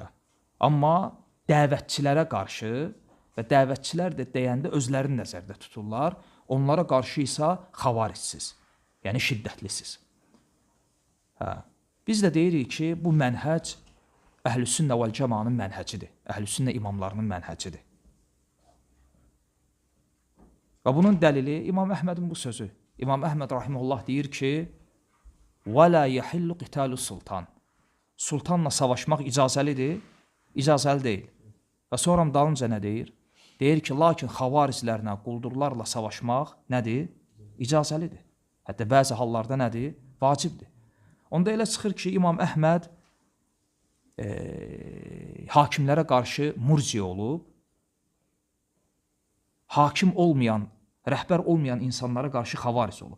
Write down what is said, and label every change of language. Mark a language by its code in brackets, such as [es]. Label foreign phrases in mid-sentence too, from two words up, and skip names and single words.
[az] Amma dəvətçilərə qarşı və dəvətçilər də deyəndə özlərini nəzərdə tuturlar, onlara qarşı isə xavaricsiz, yəni şiddətlisiz. Biz də deyirik ki, bu mənhəc əhl-i-sünnə vəl-cəmanın mənhəcidir, əhl-i-sünnə imamlarının mənhəcidir. Və bunun dəlili İmam Əhmədin bu sözü. İmam Əhməd rahimehullah deyir ki, [ar] وَلَا يَحِلُّ قِتَالُ sultan. [az] Sultanla savaşmaq icazəlidir, icazəli deyil. Və sonra dalınca nə deyir? Deyir ki, lakin xavariclərlə, quldurlarla savaşmaq nədir? İcazəlidir. Hətta bəzi hallarda nədir? Vacibdir. Onda elə çıxır ki, İmam Əhməd hakimlərə qarşı murciə olub, hakim olmayan, rəhbər olmayan insanlara qarşı xavaric olub.